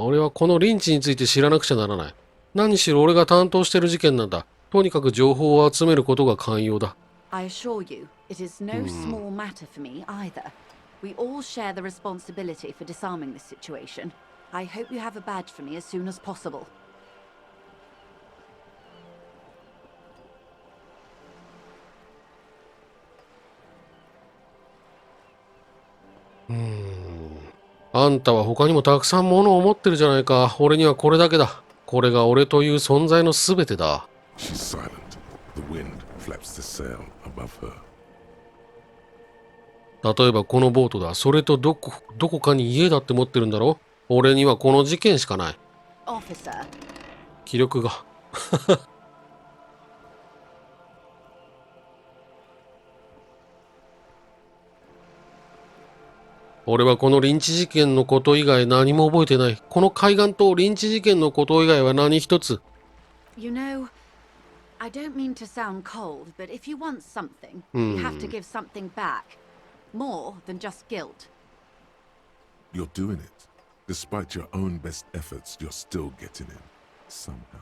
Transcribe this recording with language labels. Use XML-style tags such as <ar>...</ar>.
<ja>俺はこのリンチについて知らなくちゃならない。何しろ俺が担当してる事件なんだ。とにかく情報を集めることが肝要だ。</ja> <en>I assure you, it is no small matter for me either. We all share the responsibility for disarming this situation. I hope you have a badge for me as soon as possible.</en> <ja>あんたは他にもたくさん物を持ってるじゃないか。俺にはこれだけだ。これが俺という存在のすべてだ。</ja> <en>She's silent. The wind flaps the sail above her.</en> <ja>例えばこのボートだ。それとどこかに家だって持ってるんだろ。俺にはこの事件しかない。</ja> <en>Officer,</en> <ja>気力が。俺はこのリンチ事件のこと以外何も覚えてない。この海岸とリンチ事件のこと以外は何一つ。</ja> <en>you know, I don't mean to sound cold, but if you want something, you have to give something back. More than just guilt. You're doing it. Despite your own best efforts, you're still getting in. Somehow.</en>